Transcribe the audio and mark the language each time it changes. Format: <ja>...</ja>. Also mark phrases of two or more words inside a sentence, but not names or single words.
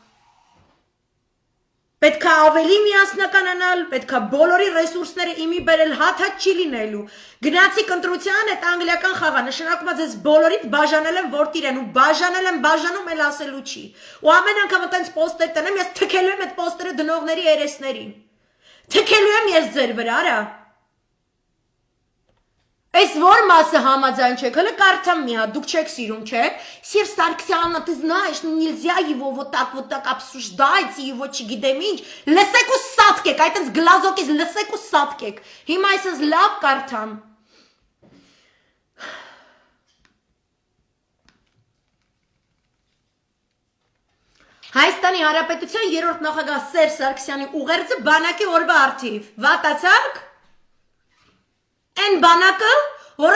<hy>Պետք է ավելի միասնականանալ, պետք է բոլորի ռեսուրսները իմի բերել հատ չի լինելու։ Գնացիք ընտրության այդ անգլիական խաղը, նշանակում է ձեզ բոլորիդ բաժանել եմ որտիր են ու բաժանել եմ բաժանում էլ ասելու չի։ Ու ամեն անգամ այդպես պոստեր տնեմ, ես թքելու եմ այդ պոստերը դնողների երեսներին։ Թքելու եմ ես ձեր վրա, արա։ Այս որ մասը համաձայն չեք, հələ կարդամ մի հատ, դուք չեք սիրում, չէ։ Սերժ Սարգսյանը,</hy> <ru>ты знаешь, ну нельзя его вот так обсуждать, его</ru> <hy>չգիտեմ ինչ։ Լսեք ու սատկեք, այտենց գլազոկից լսեք ու սատկեք։ Հիմա այսպես լավ կարդամ։ Հայաստանի Հանրապետության 3-րդ նախագահ Սերժ Սարգսյանի ուղերձը բանակի օրվա արդիվ։ Վատացաք։ Այն բանակը, որը</hy>